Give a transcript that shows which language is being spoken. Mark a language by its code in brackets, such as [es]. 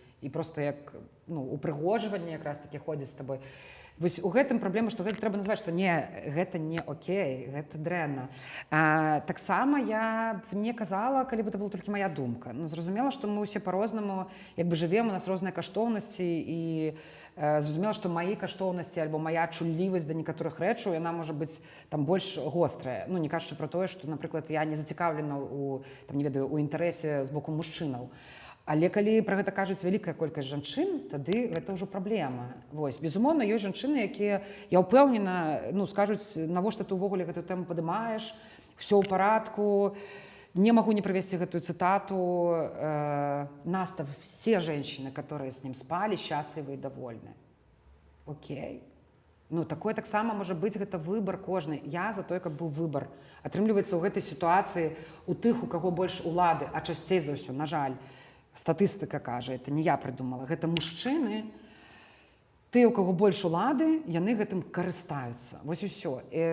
[be] І проста як упрыгожванне якраз такі ходзіць з табой. Вось у гэтым праблема, што гэта трэба назваць, што не, гэта не окей, гэта дрэнна. Таксама я б не казала, калі б это была толькі моя думка. Ну, зразумела, што мы ўсе па-рознаму як бы жывем, у нас розныя каштоўнасці, і зразумела, што мае каштоўнасці альбо моя чуллівасць да некаторых рэчаў, яна можа быць там больш гострая. Ну, не кажучы пра тое, што, напрыклад, я не зацікаўлена у інтарэсе з боку мужчынаў. Але калі пра гэта кажуць вялікая колькасць жанчын, тады гэта ўжо праблема. Вось, безумоўна, ёсць жанчыны, якія, я ўпэўнена, ну, скажуць, навошта ты ўвогуле гэтую тэму падымаеш, все ў парадку, [ru] не могу не привести [be] гэтую цитату. [ru] Нас-то все женщины, которые с ним спали, счастливы и довольны. [en] Окей. [be] Ну, такое таксама можа быць, гэта выбор кожны. Я за той, каб быў выбор. Атрымліваецца ў гэтай сітуацыі у тых, у каго больш улады, а часцей за ўсё, на жаль, статыстыка кажа, [ru] это не я придумала, [be] гэта мужчыны, тыя, у каго больш улады, яны гэтым карыстаюцца. Вось і ўсё.